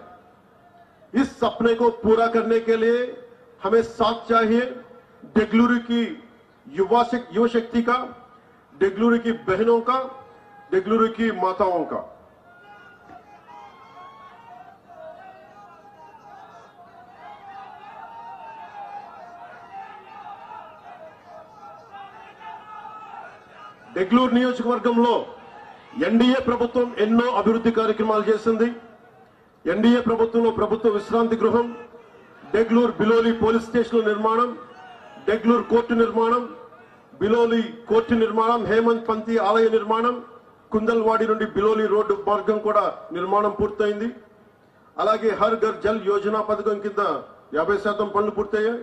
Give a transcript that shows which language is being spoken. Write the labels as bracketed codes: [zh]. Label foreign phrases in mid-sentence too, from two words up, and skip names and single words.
[hi] इस सपने को पूरा करने के लिए हमें साथ चाहिए देगलूर की युवा शक्ति का, देगलूर की बहनों का, देगलूर की माताओं का। [te] देगलूर నియోజకవర్గంలో ఎన్డీఏ ప్రభుత్వం ఎన్నో అభివృద్ధి కార్యక్రమాలు చేసింది। ఎన్డీఏ ప్రభుత్వంలో ప్రభుత్వ విశ్రాంతి గృహం, देगलूर बिलोली పోలీస్ స్టేషన్ నిర్మాణం, देगलूर కోర్టు నిర్మాణం, బిలోలి కోర్టు నిర్మాణం, హేమంత్ పంతి ఆలయ నిర్మాణం, కుందల్వాడి నుండి బిలోలి రోడ్డు మార్గం కూడా నిర్మాణం పూర్తయింది। అలాగే హర్ ఘర్ జల్ యోజన పథకం కింద 50% పనులు పూర్తయ్యాయి।